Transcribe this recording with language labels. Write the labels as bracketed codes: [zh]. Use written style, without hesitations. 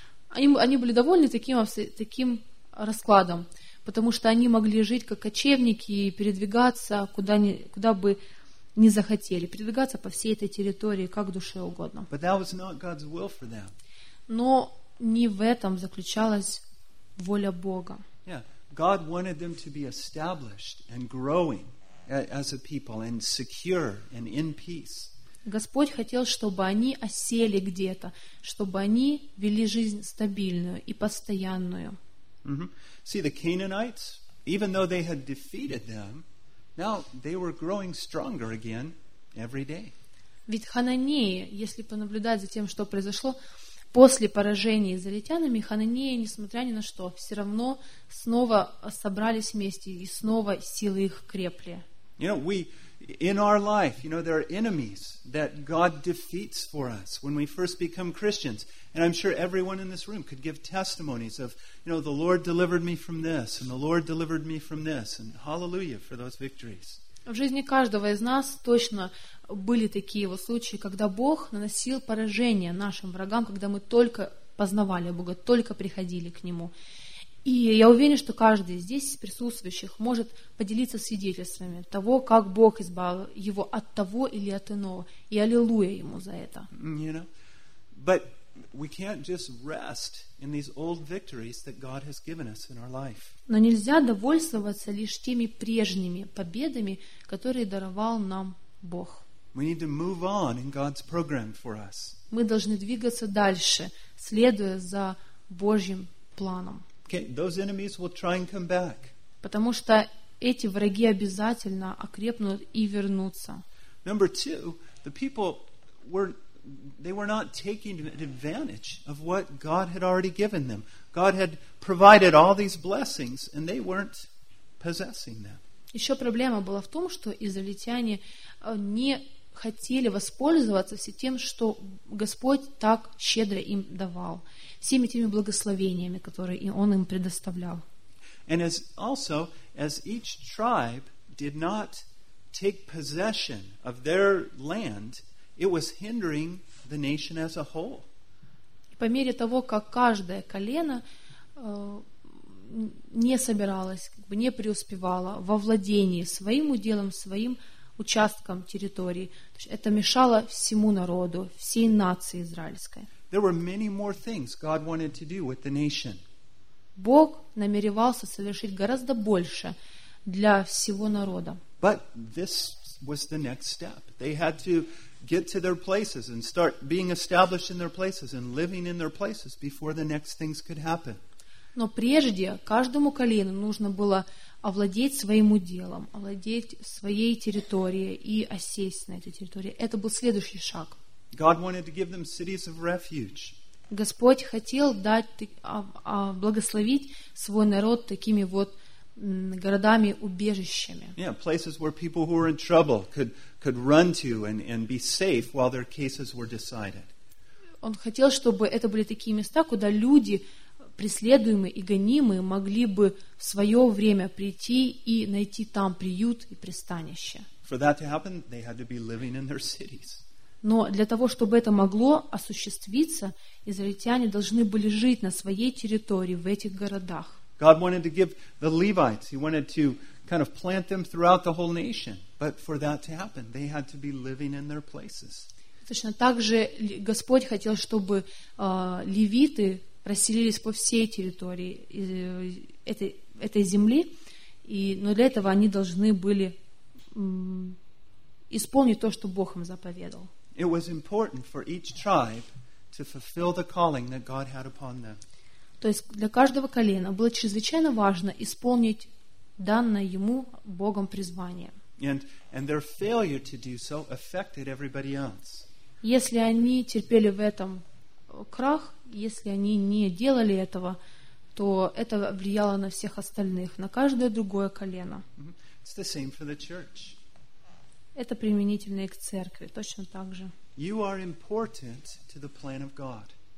[ru] Они были довольны таким раскладом, потому что они могли жить как кочевники и передвигаться куда бы ни захотели, передвигаться по всей этой территории как душе угодно. [en] But that was not God's will for them. [ru] Но не в этом заключалась воля Бога. [en] Yeah, God wanted them to be established and growing as a people and secure and in peace. [ru] Господь хотел, чтобы они осели где-то, чтобы они вели жизнь стабильную и постоянную. Mm-hmm. [en] See, the Canaanites, even though they had defeated them, now they were growing stronger again every day. [ru] Ведь хананеи, если понаблюдать за тем, что произошло, после поражения израильтянами хананеи, несмотря ни на что, все равно снова собрались вместе и снова силы их крепли. [en] You know, we in our life, you know, there are enemies that God defeats for us when we first become Christians. And I'm sure everyone in this room could give testimonies of, you know, the Lord delivered me from this, and the Lord delivered me from this, and hallelujah for those victories. [ru] В жизни каждого из нас точно были такие вот случаи, когда Бог наносил поражение нашим врагам, когда мы только познавали Бога, только приходили к Нему. И я уверена, что каждый здесь из присутствующих может поделиться свидетельствами того, как Бог избавил его от того или от иного. И аллилуйя Ему за это. [en] You know, but we can't just rest in these old victories that God has given us in our life. [ru] Но нельзя довольствоваться лишь теми прежними победами, которые даровал нам Бог. [en] We need to move on in God's program for us. [ru] Мы должны двигаться дальше, следуя за Божьим планом. [en] Okay, those enemies will try and come back. [ru] Потому что эти враги обязательно окрепнут и вернутся. [en] Number two, the people were they were not taking advantage of what God had already given them. God had provided all these blessings and they weren't possessing them. [ru] Еще проблема была в том, что израильтяне не хотели воспользоваться всем тем, что Господь так щедро им давал, всеми теми благословениями, которые Он им предоставлял. [en] And as also, as each tribe did not take possession of their land, it was hindering the nation as a whole. [ru] По мере того, как каждое колено не собиралось, как бы не преуспевало во владении своим уделом, своим участком территории, это мешало всему народу, всей нации израильской. [en] There were many more things God wanted to do with the nation. [ru] Бог намеревался совершить гораздо больше для всего народа. [en] But this was the next step. They had to get to their places and start being established in their places and living in their places before the next things could happen. [ru] Но прежде каждому колену нужно было овладеть своим уделом, овладеть своей территорией и осесть на этой территории. Это был следующий шаг. [en] God wanted to give them cities of refuge. [ru] Господь хотел благословить свой народ такими вот городами-убежищами. [en] Yeah, places where people who were in trouble could run to and be safe while their cases were decided. [ru] Он хотел, чтобы это были такие места, куда люди, преследуемые и гонимые, могли бы в свое время прийти и найти там приют и пристанище. [en] For that to happen, they had to be living in their cities. [ru] Но для того, чтобы это могло осуществиться, израильтяне должны были жить на своей территории, в этих городах. [en] God wanted to give the Levites, He wanted to kind of plant them throughout the whole nation. But for that to happen, they had to be living in their places. [ru] Точно так же Господь хотел, чтобы левиты расселились по всей территории этой земли, но для этого они должны были исполнить то, что Бог им заповедал. [en] It was important for each tribe to fulfill the calling that God had upon them. [ru] То есть для каждого колена было чрезвычайно важно исполнить данное ему Богом призвание. [en] And their failure to do so affected everybody else. [ru] Если они терпели в этом крах, если они не делали этого, то это влияло на всех остальных, на каждое другое колено. [en] It's the same for the church. [ru] Это применительно и к церкви, точно так же. [en] You are important to the plan of God.